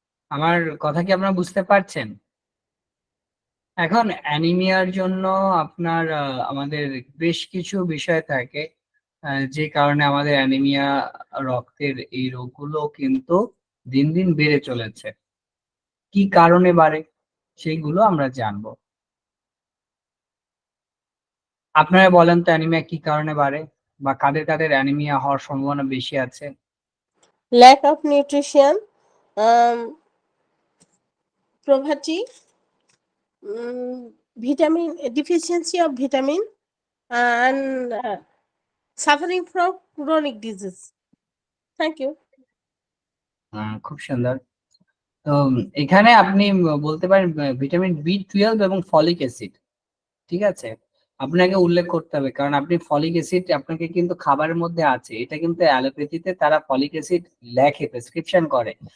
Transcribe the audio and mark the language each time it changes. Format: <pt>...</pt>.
<bn>আমার কথা কি আপনারা বুঝতে পারছেন? এখন অ্যানিমিয়ার জন্য আপনার আমাদের বেশ কিছু বিষয় থাকে, যে কারণে আমাদের অ্যানিমিয়া, রক্তের এই রোগগুলো কিন্তু দিন দিন বেড়ে চলেছে। কি কারণে বাড়ে সেইগুলো আমরা জানবো। আপনারা বলেন তো অ্যানিমিয়া কি কারণে বাড়ে, বা কাদের কাদের অ্যানিমিয়া হওয়ার সম্ভাবনা বেশি আছে?</bn> <en>lack of nutrition, um, poverty, vitamin deficiency of vitamin, and suffering from chronic disease. Thank you.</en> <bn>খুব সুন্দর। তো এখানে আপনি বলতে পারেন ভিটামিন বি 12 এবং ফলিক অ্যাসিড, ঠিক আছে, আপনাকে উল্লেখ করতে হবে, কারণ আপনি ফলিক অ্যাসিড আপনাকে কিন্তু খাবারের মধ্যে আছে। এটা কিন্তু অ্যালোপ্যাথিতে তারা ফলিক অ্যাসিড লেখে, প্রেসক্রিপশন করে।</bn>